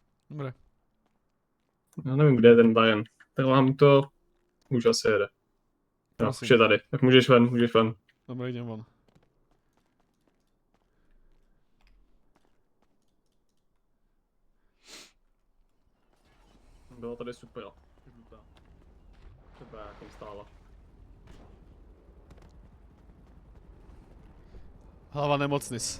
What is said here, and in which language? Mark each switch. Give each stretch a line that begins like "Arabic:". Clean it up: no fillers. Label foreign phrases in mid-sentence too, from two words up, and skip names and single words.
Slovak: Dobre.
Czech: Já nevím, kde je ten Bayern. Takhle mu to už asi jede. Jo, Prosím. už je tady. Tak můžeš ven, můžeš ven.
Slovak: Dobre, idem von.
Czech: Bylo tady super. Žlutá. Třeba jak tam stála. Hlava nemocnis.